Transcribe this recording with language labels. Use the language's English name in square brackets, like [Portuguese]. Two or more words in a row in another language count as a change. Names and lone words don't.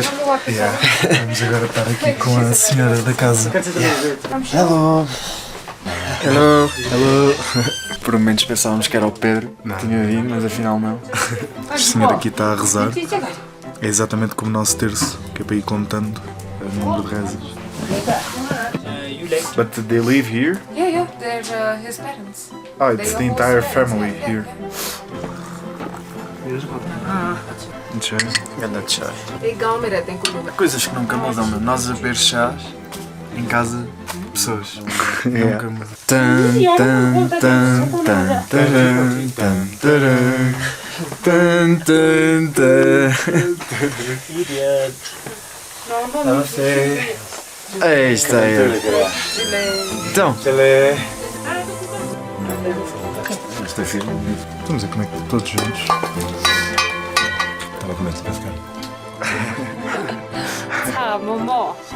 [Portuguese] Vamos agora estar aqui com a senhora da casa. [English] Hello. Hello. Hello. [Portuguese] Por momentos pensávamos que era o Pedro que tinha vindo, mas afinal não. A senhora aqui está a rezar. É exatamente como o nosso terço, que é para ir contando o número de rezas. [English] But they live here? Yeah, they're his parents. Oh, it's the entire family here. [Portuguese] Ganda de chá. tem Coisas que nunca mudam, meu. Nós a beber chás em casa de pessoas. Nunca mudam. Tan, tan, tan, tan, taran, tan, taran. Tan, tan, tan. Não sei. Aí está ele. Então. Isto é firme. Estamos a comer todos juntos. Estava a comer para ficar. Momo.